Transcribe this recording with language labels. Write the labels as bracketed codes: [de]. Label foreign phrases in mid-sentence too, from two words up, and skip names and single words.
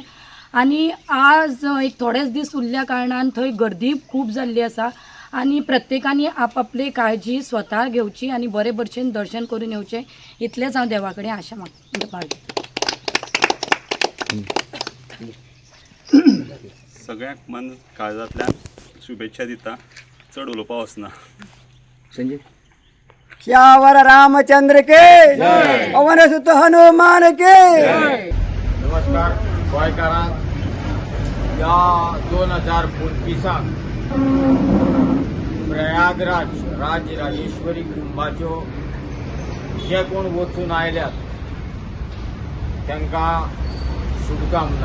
[kok] आनी आज एक थोडेच दीस उरल्या कारणान थंय गर्दी खूब जाल्ली आसा आनी प्रत्येकानी आपआपली काळजी स्वता घेवची आनी बरे भशेन दर्शन करून येवचें इतलेंच हांव देवा कडेन आशा मागतां. सगळ्यांक मन काळजांतल्यान शुभेच्छा दिता. चड उलोवपा वचना. संजय [hi] श्यावर रामचंद्र के पवन सुत हनुमान के. [kok] नमस्कार गोंयकारांक. या 2025 प्रयागराज राजराजेश्वरी कुंभाच्यो जे कोण वचून आयल्यात तांकां शुभकामना.